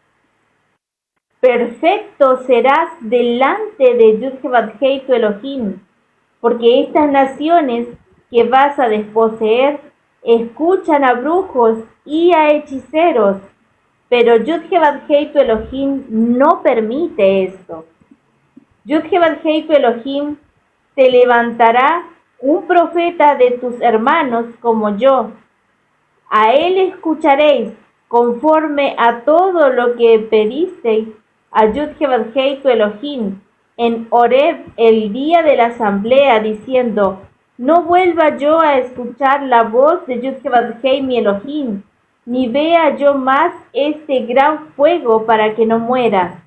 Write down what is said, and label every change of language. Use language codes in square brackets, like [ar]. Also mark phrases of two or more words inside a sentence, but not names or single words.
[es] Perfecto serás delante de Yud-Heh-Vav-Hei tu Elohim, porque estas naciones que vas a desposeer escuchan a brujos y a hechiceros, pero Yud-Heh-Vav-Hei tu Elohim no permite esto. Yud-Heh-Vav-Hei tu Elohim te levantará un profeta de tus hermanos como yo. A él escucharéis conforme a todo lo que pedisteis a Yud-Heh-Vav-Hei tu Elohim en Horeb el día de la asamblea, diciendo: no vuelva yo a escuchar la voz de Yud-Heh-Vav-Hei mi Elohim, ni vea yo más este gran fuego para que no muera.